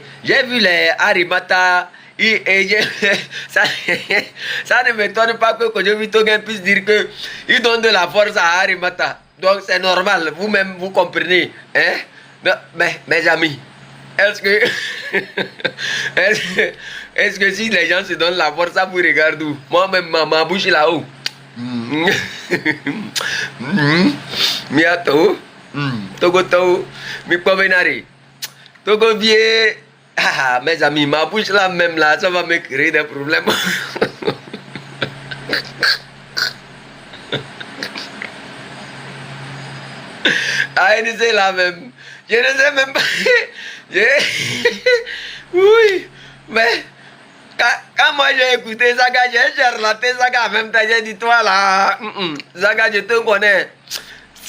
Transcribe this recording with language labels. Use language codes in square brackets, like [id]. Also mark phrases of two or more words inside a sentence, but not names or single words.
[fr] J'ai vu les Arimata ça ne m'étonne pas que Kodjovi Togen puisse dire que il donne de la force à Arimata. Donc c'est normal, vous-même vous comprenez. Hein? Non, mais mes amis, est-ce que si les gens se donnent la force, ça vous regarde où? Moi-même, ma bouche est là-haut. [ee] Miato, Togoto, mi provenari. [fr] Togo vie, mes amis, ma bouche là même là, ça va me créer des problèmes. Ah, je ne sais là même. Je ne sais même pas. Oui, mais quand moi j'ai écouté Zaga, j'ai relaté Zaga en même temps, j'ai dit toi là, Zaga, je te connais.